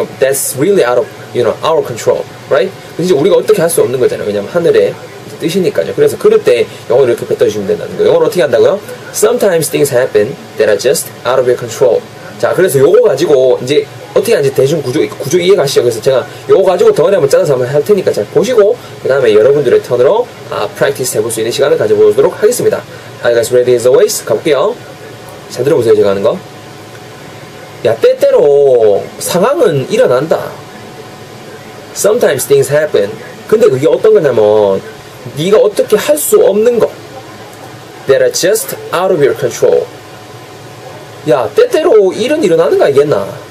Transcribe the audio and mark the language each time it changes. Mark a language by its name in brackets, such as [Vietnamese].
[English] That's really out of, our control, right? [Korean] 근데 우리가 어떻게 할 수 없는 거잖아요. 왜냐면 하늘에 뜻이니까요. 그래서 그럴 때 영어로 이렇게 뱉어주시면 된다는 거예요. 영어로 어떻게 한다고요? [English] Sometimes things happen that are just out of your control. [Korean] 자, 그래서 요거 가지고 이제 어떻게 하는지 대충 구조 이해가시죠? 그래서 제가 요거 가지고 덩어리 한번 짜서 한번 할 테니까 잘 보시고 그 다음에 여러분들의 턴으로 프랙티스 해볼 수 있는 시간을 가져보도록 하겠습니다. [English] Are you guys ready as always? [Korean] 가볼게요. 잘 들어보세요. 제가 하는 거. 야, 때때로 상황은 일어난다. [English] Sometimes things happen. [Korean] 근데 그게 어떤 거냐면 네가 어떻게 할 수 없는 거. [English] That are just out of your control. [Korean] 야, 때때로 일은 일어나는 거 알겠나?